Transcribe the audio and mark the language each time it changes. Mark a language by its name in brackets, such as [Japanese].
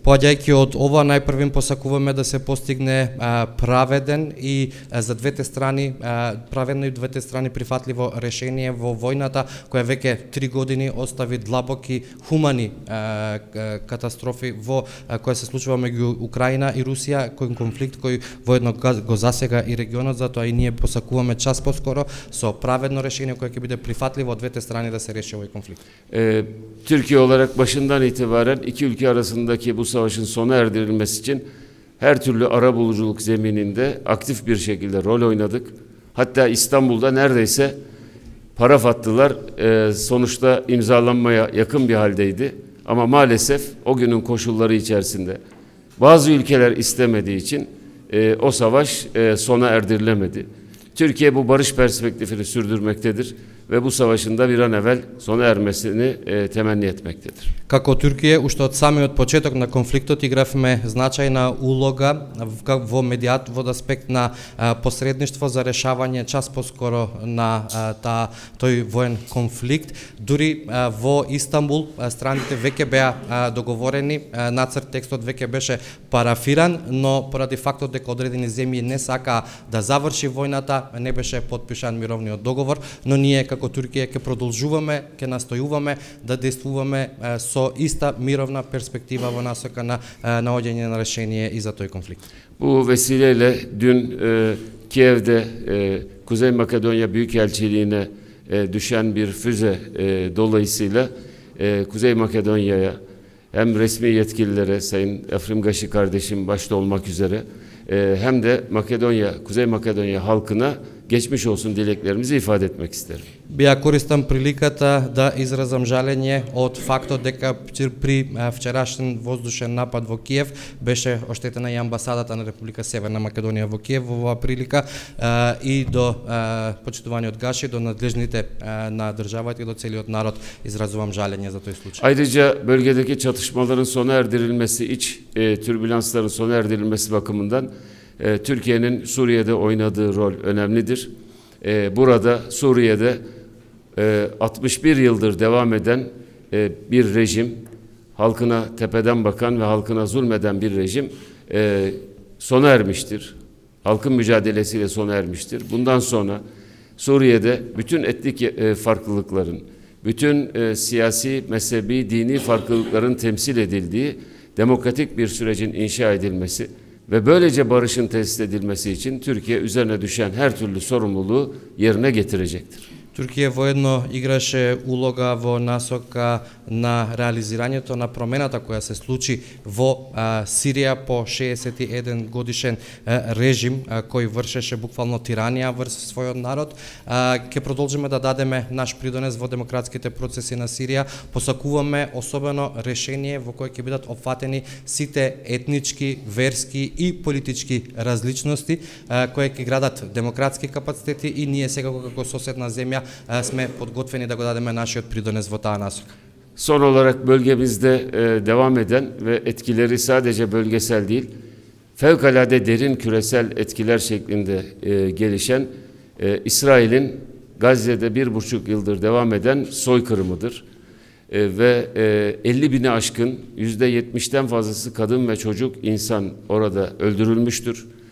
[Macedonian] Поаѓајќи од ова, најпрвим посакуваме да се постигне праведен и за двете страни праведно и двете страни прифатливо решение во војната која веќе 3 години остави длабоки хумани катастрофи која се случува меѓу Украина и Русија, кој конфликт кој воедно го засега и регионот, затоа и ние посакуваме час поскоро со праведно решение кое ќе биде прифатливо од двете страни да се реши овој конфликт. [Turkish] Türkiye olarak başından itibaren iki ülke arasındaki bu savaşın sona erdirilmesi için her türlü arabuluculuk zemininde aktif bir şekilde rol oynadık. Hatta İstanbul'da neredeyse paraf attılar. Sonuçta imzalanmaya yakın bir haldeydi. Ama maalesef o günün koşulları içerisinde bazı ülkeler istemediği için o savaş sona erdirilemedi. Türkiye bu barış perspektifini sürdürmektedir ve bu savaşın da bir an evvel sona ermesini temenni etmektedir. [Macedonian] Како Туркија, уште од самиот почеток на конфликтот игравме значајна улога во аспект на посредништво за решавање час поскоро на тој воен конфликт. Дури во Истанбул страните веќе беа договорени, нацрт текстот веќе беше парафиран, но поради фактот дека одредени земји не сакаа да заврши војната, не беше подпишан мировниот договор, но ние како Туркија ќе продолжуваме, ќе настојуваме да действуваме со иста мировна перспектива во насока на наоѓање на решение и за тој конфликт. [Turkish] Bu vesileyle dün Kiev'de Kuzey Makedonya Büyükelçiliğine düşen bir füze dolayısıyla Kuzey Makedonya'ya hem resmi yetkililere Sayın Afrimgashi kardeşim başta olmak üzere hem de Kuzey Makedonya halkına geçmiş olsun dileklerimizi ifade etmek isterim. [Macedonian] Ја користам приликата да изразам жалење од фактот дека при вчерашен воздушен напад во Киев беше оштетена и амбасадата на Република Северна Македонија во Киев во оваа прилика и до почитуваниот Гаши, до надлежните на државата и до целиот народ изразувам жалење за тој случај. [Turkish] Ayrıca bölgedeki çatışmaların sona erdirilmesi, iç türbülansların sona erdirilmesi bakımından Türkiye'nin Suriye'de oynadığı rol önemlidir. Burada Suriye'de 61 yıldır devam eden bir rejim, halkına tepeden bakan ve halkına zulmeden bir rejim sona ermiştir. Halkın mücadelesiyle sona ermiştir. Bundan sonra Suriye'de bütün etnik farklılıkların, bütün siyasi, mezhebi, dini farklılıkların temsil edildiği demokratik bir sürecin inşa edilmesi ve böylece barışın tesis edilmesi için Türkiye üzerine düşen her türlü sorumluluğu yerine getirecektir. [Macedonian] Туркија воедно играше улога во насока на реализирањето на промената која се случи во Сирија по 61 годишен режим кој вршеше буквално тиранија врз својот народ. Ќе продолжиме да дадеме наш придонес во демократските процеси на Сирија. Посакуваме особено решение во кое ќе бидат опфатени сите етнички, верски и политички различности кои ќе градат демократски капацитети и ние сега како соседна земја сме подготвени да го дадеме нашиот придонес во таа насока. [Turkish] Son olarak bölgemizde devam eden ve etkileri sadece bölgesel değil, fevkalade derin küresel etkiler şeklinde gelişen İsrail'in Gazze'de 1,5 yıldır devam eden soykırımıdır. Ve 50 bini aşkın %70'ten fazlası kadın ve çocuk insan orada öldürülmüştür.